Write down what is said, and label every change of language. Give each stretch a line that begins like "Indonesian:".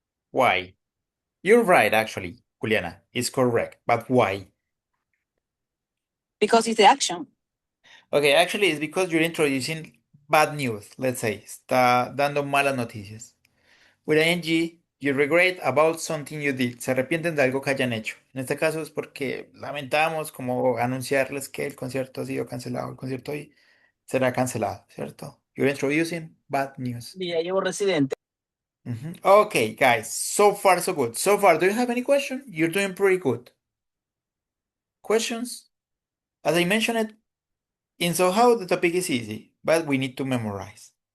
English: Why? You're right, actually, Juliana. It's correct. But why? because it's the action. Okay, actually, it's because you're introducing bad news, let's say.
Spanish: Está dando malas noticias.
English: With ing, you regret about something you did.
Spanish: Se arrepienten de algo que hayan hecho. En este caso es porque lamentamos como anunciarles que el concierto ha sido cancelado. El concierto hoy será cancelado, ¿cierto?
English: You're introducing bad news. Ya llevo residente. Okay, guys, so far so good. So far, do you have any question? You're doing pretty good. Questions? As I mentioned, in Somehow the topic is easy, but we need to memorize.